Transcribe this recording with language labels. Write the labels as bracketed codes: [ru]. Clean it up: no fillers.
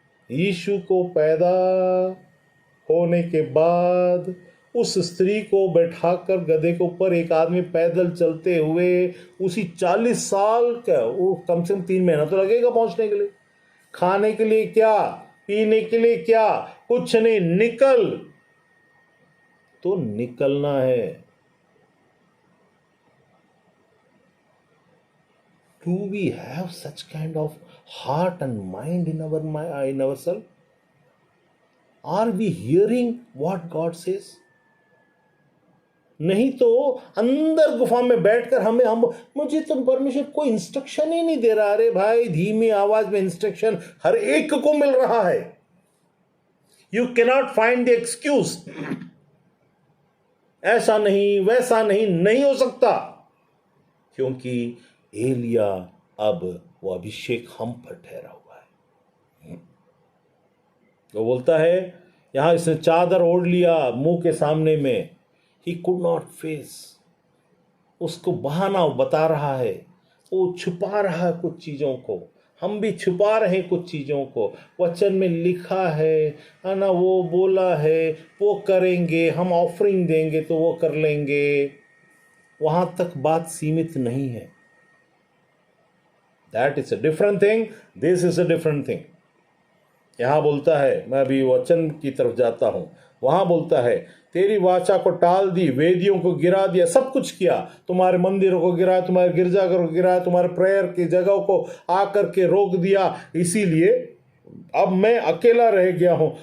[hi] यीशु को पैदा होने के बाद उस स्त्री को बैठाकर गधे के ऊपर एक आदमी पैदल चलते हुए, उसी 40 साल का, वो कम से कम 3 महीना तो लगेगा पहुंचने के लिए। खाने के लिए क्या, पीने के लिए क्या, कुछ नहीं, निकल तो निकलना है। [en] Do we have such kind of heart and mind in ourselves? Are we hearing what God says? [hi] नहीं तो अंदर गुफा में बैठकर मुझे तो परमेश्वर कोई इंस्ट्रक्शन ही नहीं दे रहा। अरे भाई, धीमी आवाज में इंस्ट्रक्शन हर एक को मिल रहा है। [en] you cannot find the excuse, [hi] ऐसा नहीं वैसा नहीं, नहीं हो सकता, क्योंकि एलिया अब वो अभिषेक हम पर ठहरा हुआ है। वो बोलता है, यहां इसने चादर ओढ़ लिया मुंह के सामने में। [en] he could not face, [hi] उसको बहाना बता रहा है, वो छुपा रहा है कुछ चीजों को। हम भी छुपा रहे हैं कुछ चीजों को। वचन में लिखा है ना, वो बोला है वो करेंगे, हम ऑफरिंग देंगे तो वो कर लेंगे। वहां तक बात सीमित नहीं है। [en] That is a different thing, this is a different thing. [hi] यहां बोलता है, मैं अभी वचन की तरफ जाता हूं, वहां बोलता है, तेरी वाचा को टाल दी, वेदियों को गिरा दिया, सब कुछ किया, तुम्हारे मंदिरों को गिराया, तुम्हारे गिरजाघर को गिराया, तुम्हारे प्रेयर की जगहों को आकर के रोक दिया, इसीलिए अब मैं अकेला रह गया हूं।